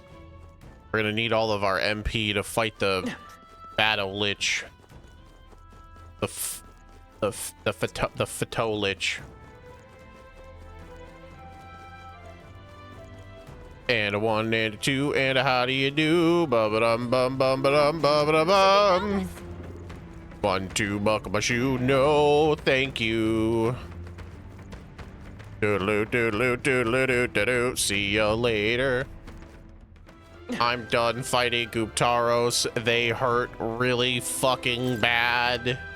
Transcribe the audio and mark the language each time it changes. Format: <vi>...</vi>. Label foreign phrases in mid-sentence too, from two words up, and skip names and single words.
<en>We're gonna need all of our MP to fight the Battle Lich. The Phato Lich. And a 1 and a 2 and a how do you do? Ba-ba-dum bum bum ba-dum ba-ba-dum. 1, 2, buckle my shoe. No, thank you. Doodaloo, doodaloo, doodaloo, doodaloo. See ya later. I'm done fighting Guptaros. They hurt really fucking bad.</en>